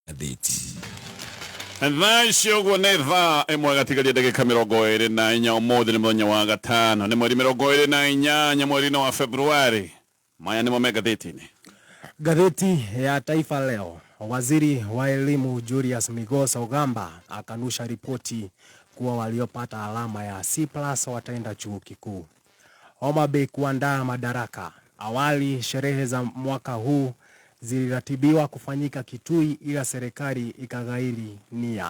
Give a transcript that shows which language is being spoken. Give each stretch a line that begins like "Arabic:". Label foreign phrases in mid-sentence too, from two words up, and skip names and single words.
Kikuyu: magatheti. Thacio guo nĩ thaa ĩmwe gatigaria ndagĩka 24 ũmũthĩ nĩ mũthenya wa gatano nĩ mweri 28 mweri-inĩ wa Februari. Maya nĩmo magatheti-inĩ.
Swahili: Gazeti ya Taifa Leo. Waziri wa elimu Julius Migos Ogamba akanusha ripoti kuwa waliopata alama ya C+ wataenda chuo kikuu. Homa Bay kuandaa madaraka. Awali sherehe za mwaka huu ziliratibiwa kufanyika Kitui ila serikali ikaghairi nia.